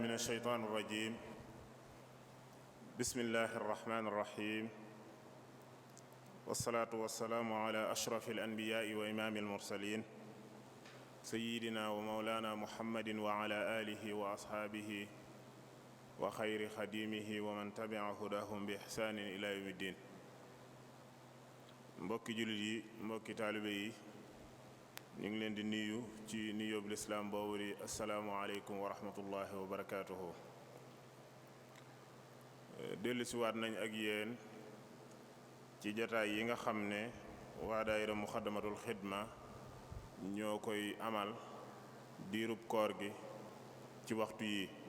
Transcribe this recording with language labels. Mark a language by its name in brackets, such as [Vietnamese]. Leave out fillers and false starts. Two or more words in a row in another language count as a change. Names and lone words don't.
[Arabic] الشيطان الرجيم بسم الله الرحمن الرحيم والصلاة والسلام على أشرف الأنبياء وإمام المرسلين سيدنا ومولانا محمد وعلى آله وأصحابه وخير خديمه ومن تبع هداهم بإحسان إلى يوم الدين. [Wolof] mbokki jullit yi mbokki taalibe yi ñu ngi leen di nuyu ci nuyoob lislaam boobu di [Arabic] السلام عليكم ورحمة الله وبركاته. [Wolof] dellusiwaat nañ ak yéen ci jataay yi nga xam ne waa daayira muxaddamatul xidma ñoo koy amal diirub koor gi ci waxtu yi